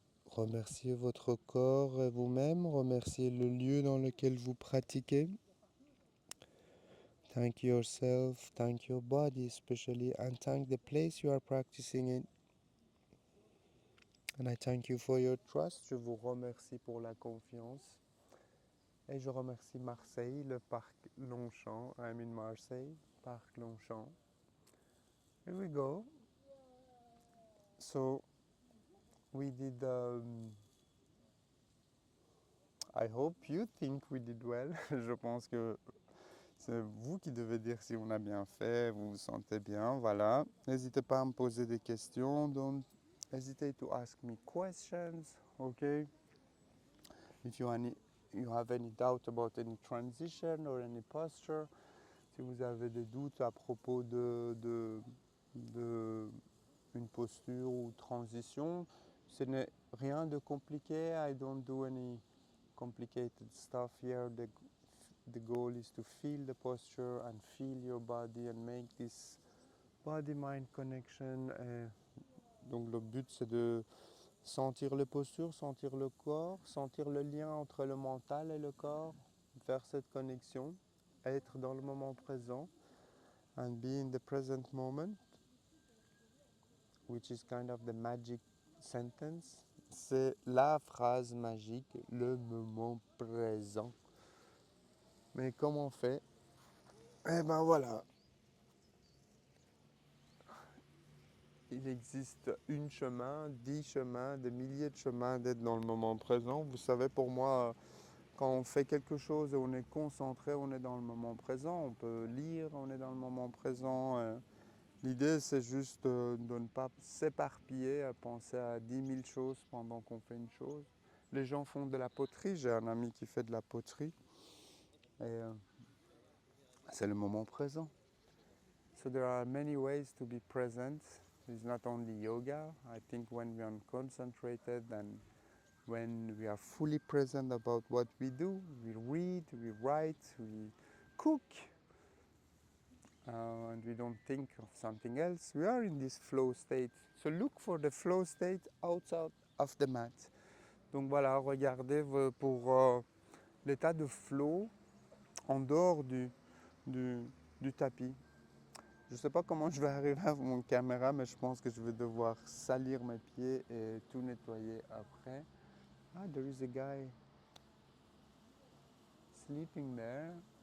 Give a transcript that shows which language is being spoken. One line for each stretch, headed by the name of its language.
French: Remerciez votre corps et vous-même, remerciez le lieu dans lequel vous pratiquez.
English: Thank yourself, thank your body especially, and thank the place you are practicing in. And I thank you for your trust.
French: Je vous remercie pour la confiance. Et je remercie Marseille, le parc Longchamp.
English: I'm in Marseille, parc Longchamp. Here we go. So we did. I hope you think we did well.
French: Je pense que c'est vous qui devez dire si on a bien fait, vous vous sentez bien. Voilà. N'hésitez pas à me poser des questions.
English: Don't hesitate to ask me questions. Okay. If you have any doubt about any transition or any posture,
French: si vous avez des doutes à propos de une posture ou transition, ce n'est rien de compliqué.
English: I don't do any complicated stuff here. The goal is to feel the posture and feel your body and make this body-mind connection.
French: Donc le but c'est de sentir les postures, sentir le corps, sentir le lien entre le mental et le corps, faire cette connexion, être dans le moment présent
English: and be in the present moment, which is kind of the magic sentence.
French: C'est la phrase magique, le moment présent. Mais comment on fait? Eh ben voilà. Il existe une chemin, 10 chemins, des milliers de chemins d'être dans le moment présent. Vous savez, pour moi, quand on fait quelque chose et on est concentré, on est dans le moment présent. On peut lire, on est dans le moment présent. L'idée, c'est juste de ne pas s'éparpiller, à penser à 10 000 choses pendant qu'on fait une chose. Les gens font de la poterie. J'ai un ami qui fait de la poterie. Et c'est le moment présent.
English: So there are many ways to be present. It's not only yoga. I think when we are concentrated and when we are fully present about what we do, we read, we write, we cook, and we don't think of something else, we are in this flow state. So look for the flow state outside of the mat.
French: Donc voilà, regardez pour l'état de flow en dehors du tapis. Je ne sais pas comment je vais arriver à mon caméra, mais je pense que je vais devoir salir mes pieds et tout nettoyer après.
English: Ah, there is a guy sleeping there.